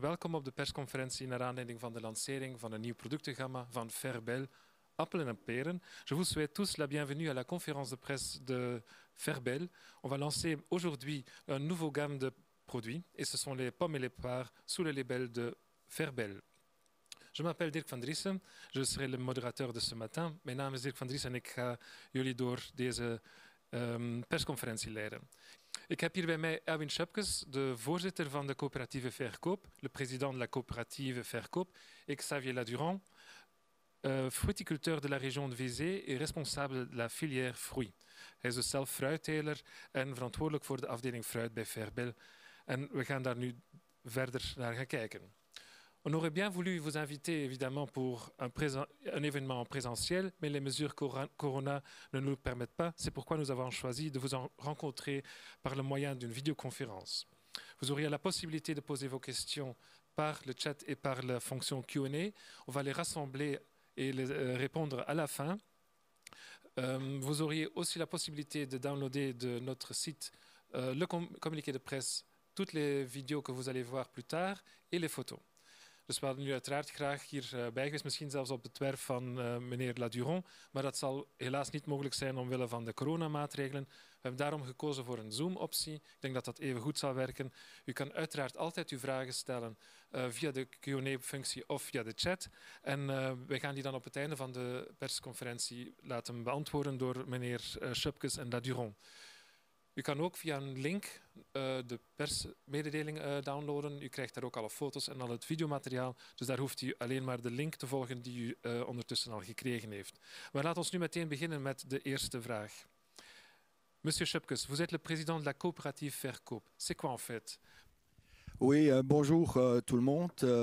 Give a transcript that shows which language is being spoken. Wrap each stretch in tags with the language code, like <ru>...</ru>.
<nl>Welkom op de persconferentie naar aanleiding van de lancering van een nieuw productengamma van Ferbel, appelen en peren.</nl> <fr>Je vous souhaite tous la bienvenue à la conférence de presse de Ferbel. On va lancer aujourd'hui un nouveau gamme de produits et ce sont les pommes et les poires sous le label de Ferbel. Je m'appelle Dirk van Driessen, je serai le moderateur de ce matin.</fr> <nl>Mijn naam is Dirk van Driessen en ik ga jullie door deze persconferentie leiden. Ik heb hier bij mij Erwin Schöpkes, de voorzitter van de coöperatieve Verkoop,</nl> <fr>le président de la coopérative Verkoop, et Xavier Ladurand, fruiticulteur de la région de Vézé et responsable de la filière fruit.</fr> <nl>Hij is dus zelf fruitteler en verantwoordelijk voor de afdeling fruit bij Ferbel. En we gaan daar nu verder naar gaan kijken.</nl> <fr>On aurait bien voulu vous inviter évidemment pour un événement en présentiel, mais les mesures Corona ne nous le permettent pas. C'est pourquoi nous avons choisi de vous rencontrer par le moyen d'une vidéoconférence. Vous auriez la possibilité de poser vos questions par le chat et par la fonction Q&A. On va les rassembler et les répondre à la fin. Vous auriez aussi la possibilité de downloader de notre site le communiqué de presse, toutes les vidéos que vous allez voir plus tard et les photos.</fr> <nl>Dus we hadden nu uiteraard graag hierbij geweest, misschien zelfs op het werf van meneer Ladurand, maar dat zal helaas niet mogelijk zijn omwille van de coronamaatregelen. We hebben daarom gekozen voor een Zoom-optie. Ik denk dat dat even goed zal werken. U kan uiteraard altijd uw vragen stellen via de Q&A-functie of via de chat. En wij gaan die dan op het einde van de persconferentie laten beantwoorden door meneer Schöpkes en Ladurand. U kan ook via een link de persmededeling downloaden. U krijgt daar ook alle foto's en al het videomateriaal. Dus daar hoeft u alleen maar de link te volgen die u ondertussen al gekregen heeft. Maar laten we nu meteen beginnen met de eerste vraag.</nl> <fr>Monsieur Schöpkes, vous êtes le président de la coopérative Verkoop. C'est quoi en fait? Oui, bonjour tout le monde.</fr>